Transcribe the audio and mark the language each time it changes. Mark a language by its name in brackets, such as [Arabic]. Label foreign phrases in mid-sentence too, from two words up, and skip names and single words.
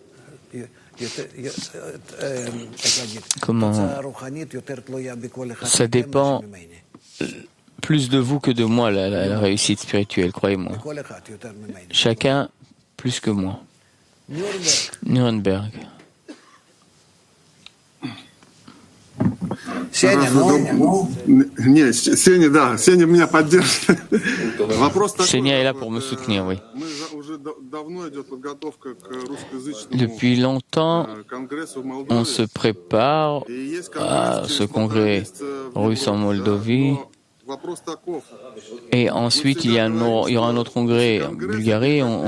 [French] Comment? Ça dépend plus de vous que de moi, la réussite spirituelle, croyez-moi. Chacun plus que moi. Nuremberg. [Russian] Сеня меня поддержит. [French] Senia est là pour me soutenir, oui. Depuis longtemps, on se prépare à ce congrès russe en Moldavie. Et ensuite, il y aura un autre congrès en Bulgarie.